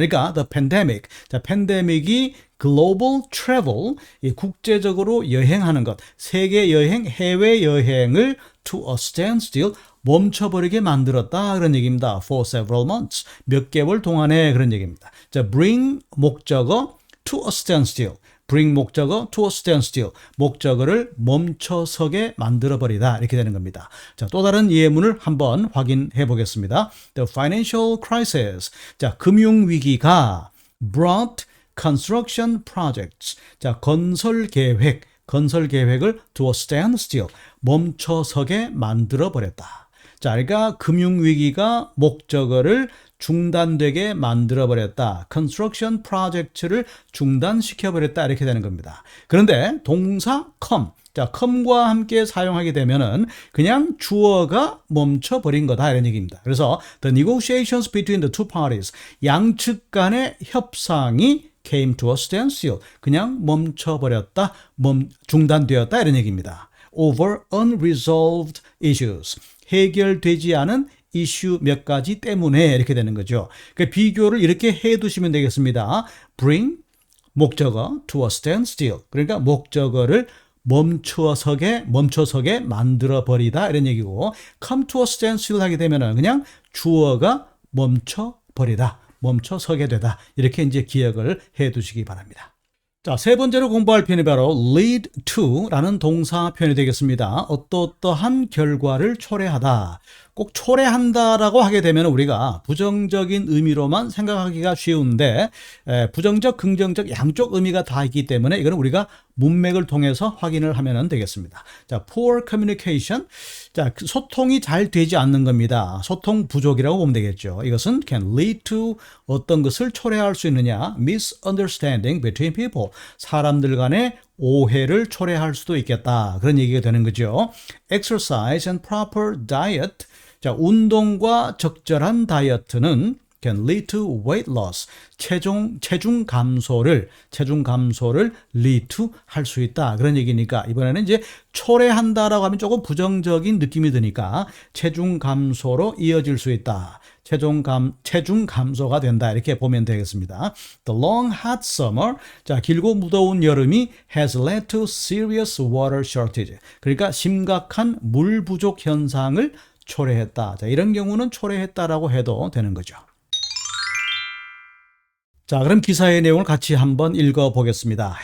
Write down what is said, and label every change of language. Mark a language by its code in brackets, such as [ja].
[ko] 그러니까 the pandemic, 자, 팬데믹이 global travel, 이 국제적으로 여행하는 것, 세계 여행, 해외 여행을 [en] to a standstill [ko] 멈춰버리게 만들었다 그런 얘기입니다. For several months, 몇 개월 동안에 그런 얘기입니다. [en] 자, bring 목적어 to a standstill. bring 목적어 to a standstill. [ko] 목적어를 멈춰서게 만들어버리다 이렇게 되는 겁니다. 자, 또 다른 예문을 한번 확인해 보겠습니다. [en] The financial crisis. 자, 금융위기가 brought construction projects. [ko] 자, 건설 계획을 [en] to a standstill. [ko] 멈춰서게 만들어버렸다. 자, 그러니까 금융위기가 목적어를 중단되게 만들어버렸다. construction project를 중단시켜버렸다. 이렇게 되는 겁니다. 그런데 동사 come. 자, come과 함께 사용하게 되면은 그냥 주어가 멈춰버린 거다. 이런 얘기입니다. [en] 그래서 the negotiations between the two parties. [ko] 양측 간의 협상이 [en] came to a standstill. [ko] 그냥 멈춰버렸다. 중단되었다. 이런 얘기입니다. [en] over unresolved issues. [ko] 해결되지 않은 이슈 몇 가지 때문에 이렇게 되는 거죠. 그 비교를 이렇게 해 두시면 되겠습니다. [en] bring 목적어 to a standstill. [ko] 그러니까 목적어를 멈춰서게 만들어 버리다 이런 얘기고 [en] come to a standstill [ko] 하게 되면은 그냥 주어가 멈춰 버리다. 멈춰서게 되다. 이렇게 이제 기억을 해 두시기 바랍니다. 자, 세 번째로 공부할 표현이 바로 lead to라는 동사 표현이 되겠습니다. 어떠한 결과를 초래하다. 꼭 초래한다라고 하게 되면 우리가 부정적인 의미로만 생각하기가 쉬운데 부정적, 긍정적 양쪽 의미가 다 있기 때문에 이거는 우리가 문맥을 통해서 확인을 하면 되겠습니다. [en] 자, poor communication. [ko] 자, 소통이 잘 되지 않는 겁니다. 소통 부족이라고 보면 되겠죠. 이것은 [en] can lead to [ko] 어떤 것을 초래할 수 있느냐? [en] misunderstanding between people. [ko] 사람들 간의 오해를 초래할 수도 있겠다. 그런 얘기가 되는 거죠. [en] exercise and proper diet. [ko] 자, 운동과 적절한 다이어트는 [en] can lead to weight loss. [ko] 체중 감소를 lead to 할 수 있다. 그런 얘기니까 이번에는 이제 초래한다라고 하면 조금 부정적인 느낌이 드니까 체중 감소로 이어질 수 있다. 체중 감소가 된다. 이렇게 보면 되겠습니다. [en] The long hot summer. [ko] 자, 길고 무더운 여름이 [en] has led to serious water shortage. [ko] 그러니까 심각한 물 부족 현상을 초래했다. 자, 이런 경우는 초래했다라고 해도 되는 거죠. 자, 그럼 기사의 내용을 같이 한번 읽어보겠습니다.